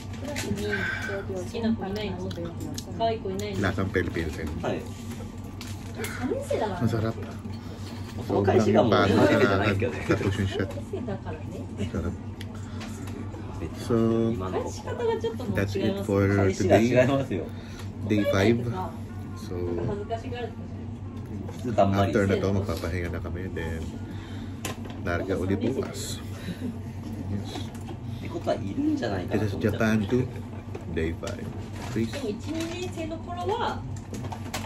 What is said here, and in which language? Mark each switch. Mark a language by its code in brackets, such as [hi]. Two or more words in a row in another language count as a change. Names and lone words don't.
[tl] Lasang Philippines. Masarap. [ja] その返しがもう初 [tl] Sobrang [ja] めてじゃ [tl] bago [ja] ない [tl] sa [ja] けどね。 [tl] tapos yung shot. Masarap. So, [ja] 今の僕は [en] that's it for [ja] 返しが違い [en] today. [ja] ますよ。 [en] Day 5. So, [ja] 普通だんまり。 [tl] after na to, magpapahinga na kami. Then, narga uli bukas. [en] Yes. [ja] ってことはいるんじゃないか [en] This [ja] な [en] is [ja] と思っちゃう。 [en] Japan 2, Day 5. Peace. [ja] 1、2年生の頃は